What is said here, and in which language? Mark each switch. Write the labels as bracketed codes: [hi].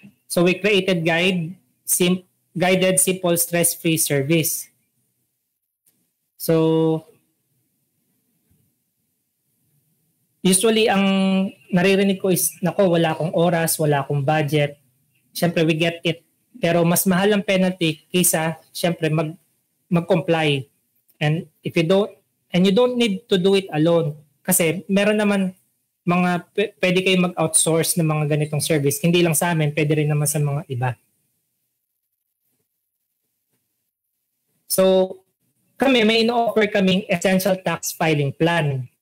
[en] So, we created guided, simple, stress-free service. [tl] So, usually ang naririnig ko is, wala akong oras, wala akong budget. Siyempre, [en] we get it. [tl] Pero mas mahal ang penalty kaysa siyempre mag-comply. [en] And if you don't need to do it alone [tl] kasi meron naman pwede kayo mag-outsource ng mga ganitong [en] service. [tl] Hindi lang sa amin, pwede rin naman sa mga iba. So may ino-offer kaming essential tax filing plan.